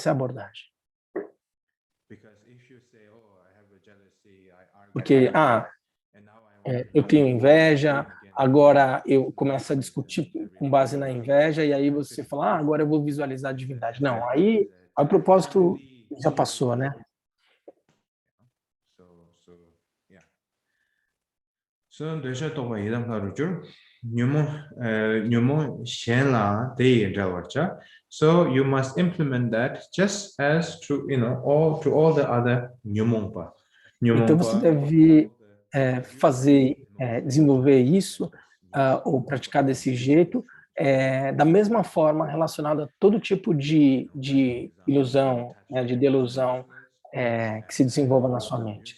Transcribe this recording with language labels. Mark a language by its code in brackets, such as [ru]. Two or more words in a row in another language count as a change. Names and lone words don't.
[pt] Porque, eu tenho inveja, agora eu começo a discutir com base na inveja, e aí você fala, agora eu vou visualizar a divindade. Não, aí o propósito já passou, né? [bo] So, desha toba idam karuchur, nyumo shen la deyi drawarcha. [en] So you must implement that just as through all the other nyumongpa. [pt] Então você deve desenvolver isso ou praticar desse jeito, da mesma forma relacionado a todo tipo de ilusão, né, de delusão que se desenvolva na sua mente.